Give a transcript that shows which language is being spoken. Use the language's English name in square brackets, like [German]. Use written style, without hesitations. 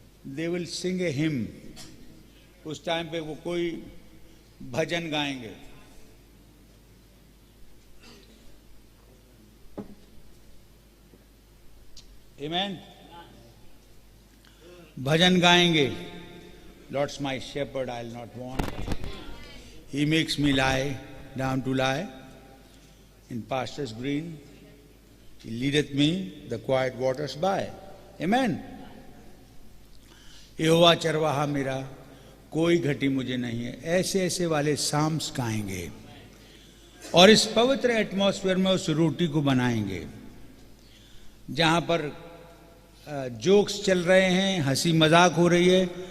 [English] They will sing a him. [Hindi] उस time पे वो कोई भजन गाएंगे. आमीन. भजन गाएंगे. [English] Lord's my shepherd I will not want. He makes me lie down to lie in pastures green. He leadeth me the quiet waters by. Amen. [Hindi] यहोवा चरवाहा मेरा, कोई घटी मुझे नहीं है. ऐसे ऐसे वाले साम्स गाएंगे और इस पवित्र एटमॉस्फेयर में उस रोटी को बनाएंगे जहां पर जोक्स चल रहे हैं, हंसी मजाक हो रही है.